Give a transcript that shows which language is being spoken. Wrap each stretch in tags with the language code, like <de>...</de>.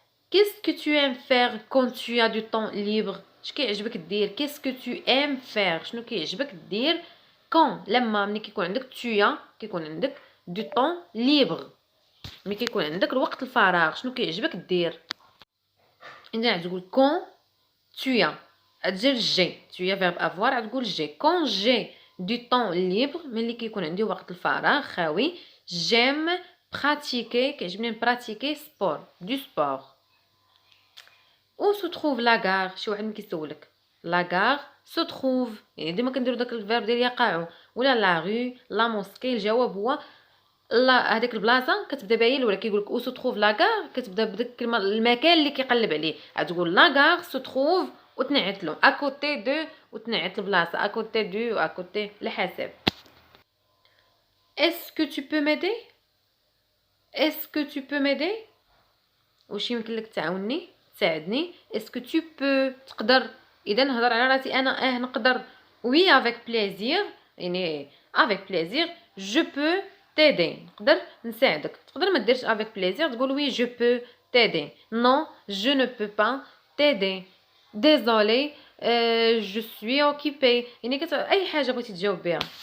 <fr>Qu'est-ce que tu aimes faire quand tu as du temps libre؟</fr> <ar>اش كيعجبك دير؟</ar> <fr>Qu'est-ce que tu aimes faire؟</fr> <ar>شنو كيعجبك دير</ar> <fr>quand</fr> <ar>لما ملي كيكون عندك كيكون عندك</ar> <fr>du temps libre،</fr> <ar>ملي كيكون عندك الوقت الفراغ شنو كيعجبك دير. اذا تقول</ar> <fr>quand tu as</fr> <ar>تجي جي،</ar> <fr>tu as verbe avoir</fr> <ar>تقول جي.</ar> <fr>quand j'ai du temps libre</fr> <ar>ملي كيكون عندي وقت الفراغ خاوي،</ar> <fr>j'aime pratiquer</fr> <ar>كيعجبني براتيكي سبور</ar> <fr>du sport. où se trouve la gare؟</fr> <ar>شي واحد ملي كيسولك</ar> <fr>la gare se trouve</fr> <ar>يعني ديما كنديروا داك الفيرب ديال يقع، ولا لا رue لا موسكي. الجواب هو لا، هذيك البلاصه كتبدا بها هي الاولى. كيقول لك</ar> <fr>où se trouve la gare</fr> <ar>كتبدا بديك الكلمه المكان اللي كيقلب عليه، غتقول</ar> <fr>la gare se trouve</fr> <ar>وتنعت له</ar> <fr>à côté de</fr> <ar>وتنعت البلاصه</ar> <fr>à côté du</fr> <ar>و à côté لحساب.</ar> <fr>est-ce que tu peux m'aider؟ est-ce que tu peux m'aider؟</fr> <ar>واش يمكن لك تعاوني تساعدني؟ اسكو</ar> <fr>tu peux تقدر.</fr> <ar>اذا نهضر على راسي انا نقدر</ar> <fr>oui avec plaisir</fr> <ar>يعني</ar> <fr>avec plaisir je peux t'aider</fr> <ar>نقدر نساعدك. تقدر ما ديرش</ar> <fr>avec plaisir تقول oui je peux t'aider. non je ne peux pas t'aider. désolé je suis occupée</fr> <ar>يعني اي حاجه بغيتي تجاوب بها.</ar>